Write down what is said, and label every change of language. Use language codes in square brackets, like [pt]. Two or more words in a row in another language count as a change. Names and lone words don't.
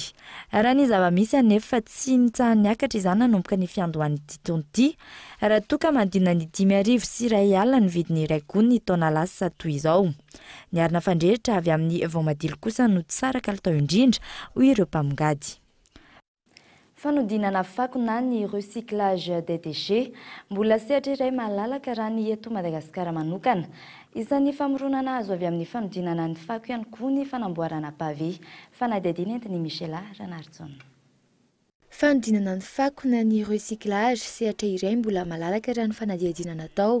[mg] Raha ny zava-misy anefa tsy nitsahany niakatra izany nanomboka ny fiandohan'ny ity raha toka mandina ny 5,000 sy R1 ny vidin'ny iray gony ny taona lasa toy izao. Ny arina fandrehitra avy amin'ny voamadilo kosa no tsara kalitao indrindra hoy ireo mpamongady. Fanodinana fako na ny [fr] recyclage des déchets [mg] mbola sehatra iray malalaka raha ny eto Madagasikara manokana. Isan'ny famoronana azo avy amin'ny fanodinana ny fako ihany koa ny fanamboarana pavé. Fanadihadiana entiny Michela Ranartson. Fanodinana ny fako na ny recyclage sehatra iray mbola malalaka raha ny fanadihadiana natao.